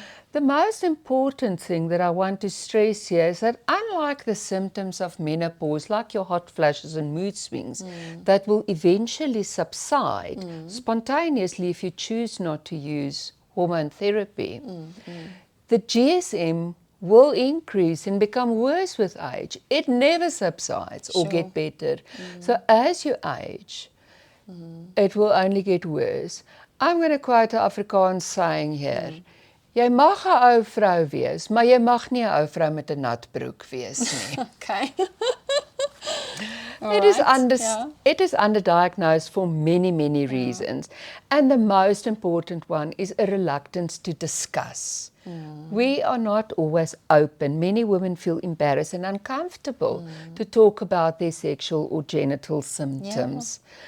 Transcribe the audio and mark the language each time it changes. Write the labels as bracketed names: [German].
[English] The most important thing that I want to stress here is that unlike the symptoms of menopause, like your hot flashes and mood swings, that will eventually subside spontaneously if you choose not to use hormone therapy, the GSM will increase and become worse with age. It never subsides or get better. So as you age, it will only get worse. I'm going to quote an Afrikaans saying here. [Afrikaans] Jy mag 'n ou vrou wees, maar jy mag nie 'n ou vrou met 'n nat broek wees nie. [English] Okay. It is underdiagnosed for many reasons. And the most important one is a reluctance to discuss. We are not always open. Many women feel embarrassed and uncomfortable to talk about their sexual or genital symptoms.